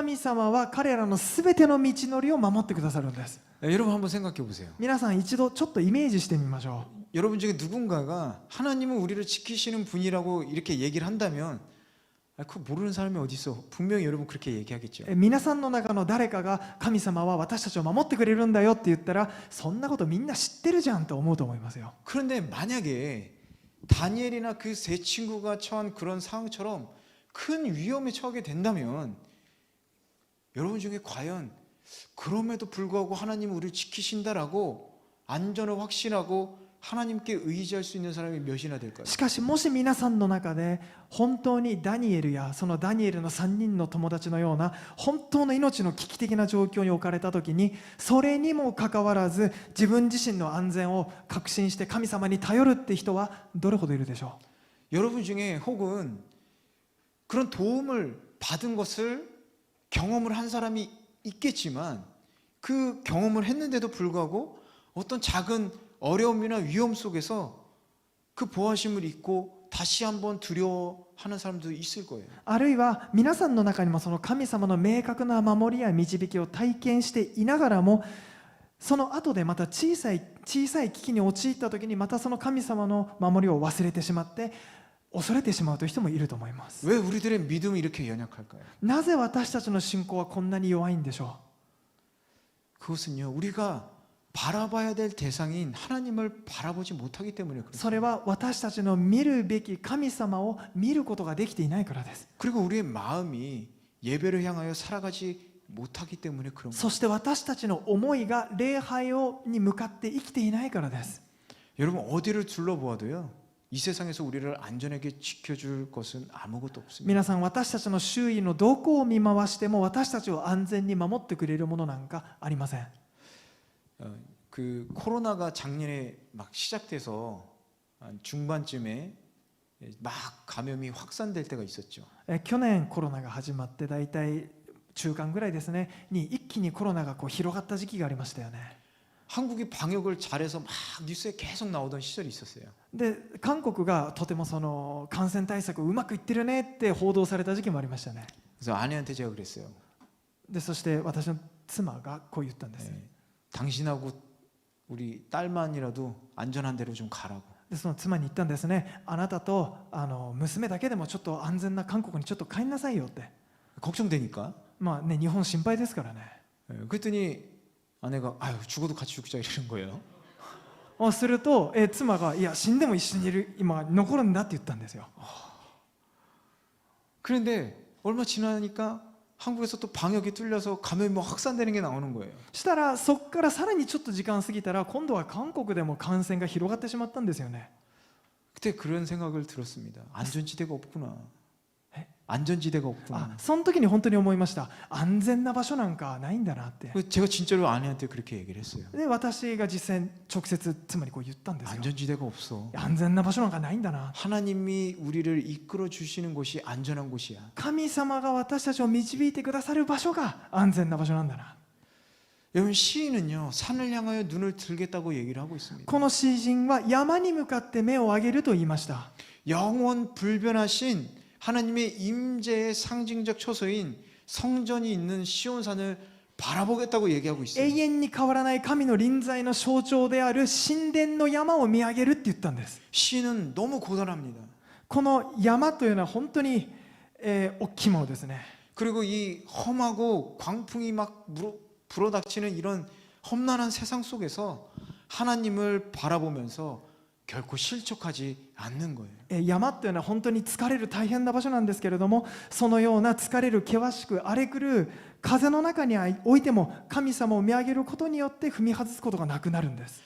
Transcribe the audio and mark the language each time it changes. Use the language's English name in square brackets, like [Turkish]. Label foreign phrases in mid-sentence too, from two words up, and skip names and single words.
[Japanese] 神様は彼らのすべての道のりを守ってくださるんです。 [Korean] 여러분 한번 생각해 보세요. [Japanese] 皆さん一度ちょっとイメージしてみましょう。 [Korean] 여러분 중에 누군가가 하나님은 우리를 지키시는 분이라고 이렇게 얘기를 한다면 그거 모르는 사람이 어디 있어? 분명히 여러분 그렇게 얘기하겠죠. [Japanese] 皆さんの中の誰かが神様は私たちを守ってくれるんだよって言ったら、そんなことみんな知ってるじゃんと思うと思いますよ。 [Korean] 그런데 만약에 다니엘이나 그 세 친구가 처한 그런 상황처럼 큰 위험에 처하게 된다면 여러분 중에 과연 그럼에도 불구하고 하나님은 우리를 지키신다라고 안전을 확신하고 하나님께 의지할 수 있는 사람이 몇이나 될까요? [Japanese] しかしもし皆さんの中で本当にダニエルやそのダニエルの3人の友達のような本当の命の危機的な状況に置かれた時に、それにもかかわらず自分自身の安全を確信して神様に頼るって人はどれほどいるでしょ [Korean] 여러분 중에 혹은 그런 도움을 받은 것을 경험을 한 사람이 있겠지만 그 경험을 했는데도 불구하고 어떤 작은 어려움이나 위험 속에서 그 보호하심을 잊고 다시 한번 두려워하는 사람도 있을 거예요. [Japanese] う。あるいは皆さんの中にもその神様の明確な守りや導きを体験していながらも、その後でまた小さい危機に陥った時にまたその神様の守りを忘れてしまって恐れてしまうという人もいると思います。 [Korean] 왜 우리들의 믿음이 이렇게 연약할까요? [Japanese] なぜ私たちの信仰はこんなに弱いんでしょ [Korean] 그것은요, 우리가 바라봐야 될 대상인 하나님을 바라보지 못하기 때문에 [Japanese] う。 [Korean] 그렇습니다. [Japanese] それは私たちの見るべき神様を見ることができていないからです。 [Korean] 그리고 우리의 마음이 예배를 향하여 살아가지 못하기 때문에 그런 거예요. [Japanese] そして私たちの思いが礼拝に向かって生きていないからです。 [Korean] 여러분 어디를 둘러보아도요, 이 세상에서 우리를 안전하게 지켜줄 것은 아무것도 없습니다. [Japanese] 皆さん、私たちの周囲のどこを見回しても私たちを安全に守ってくれるものなんかありません。 [Korean] 그 코로나가 작년에 막 시작돼서 한 중반쯤에 막 감염이 확산될 때가 있었죠. [Japanese] 去年コロナが始まってだいたい中間ぐらいですねに一気にコロナが広がった時期がありましたよね。 [Korean] 한국이 방역을 잘해서 막 뉴스에 계속 나오던 시절이 있었어요. [Japanese] で韓国がとてもその感染対策をうまくいってるねって報道された時期もありましたね。 [Korean] 그래서 아내한테 제가 그랬어요. [Japanese] でそして私の妻がこう言ったんです。 [Korean] 당신하고 우리 딸만이라도 안전한 데로 좀 가라고. [Japanese] でその妻に言ったんですね。あなたと娘だけでもちょっと安全な韓国にちょっと帰んなさいよって。 [Korean] 걱정되니까. [Japanese] まあね、日本心配ですからね。 [Korean] 그랬더니 아내가 아유 죽어도 같이 죽자 이러는 거예요. [Japanese] すると、妻がいや死んでも一緒にいる今残るんだって言ったんですよ。 [Korean] 그런데 얼마 지나니까 한국에서 또 방역이 뚫려서 감염이 뭐 확산되는 게 나오는 거예요. [Japanese] したらそこからさらにちょっと時間過ぎたら今度は韓国でも感染が広がってしまったんですよね。 [Korean] 그때 그런 생각을 들었습니다. 안전지대가 없구나. 에? 안전지대가 없구나. [Japanese] その時に本当に思いました。安全な場所なんかないんだなって。 [Korean] 제가 진짜로 아내한테 그렇게 얘기를 했어요. [Japanese] で私が実際直接妻にこう言ったんですよ。 [Korean] 안전지대가 없어. [Japanese] 安全な場所なんかないんだな。 [Korean] 하나님이 우리를 이끌어 주시는 곳이 안전한 곳이야. [Japanese] 神様が私たちを導いてくださる場所が安全な場所なんだな。 [Korean] 여러분 시인은요 산을 향하여 눈을 들겠다고 얘기를 하고 있습니다. [Japanese] この詩人は山に向かって目を上げると言いました。 [Korean] 영원 불변하신 하나님의 임재의 상징적 처소인 성전이 있는 시온산을 바라보겠다고 얘기하고 있어요. [Japanese] 永遠に変わらない神の臨在の象徴である神殿の山を見上げるって言ったんです。 [Korean] 시인은 너무 고단합니다. [Japanese] この山というのは本当に、大きいものですね。 [Korean] 그리고 이 험하고 광풍이 막 불어닥치는 이런 험난한 세상 속에서 하나님을 바라보면서 결코 실족하지 않는 거예요. [Japanese] 山というのは本当に疲れる大変な場所なんですけれども、そのような疲れる険しく荒れ狂う風の中においても神様を見上げることによって踏み外すことがなくなるんです。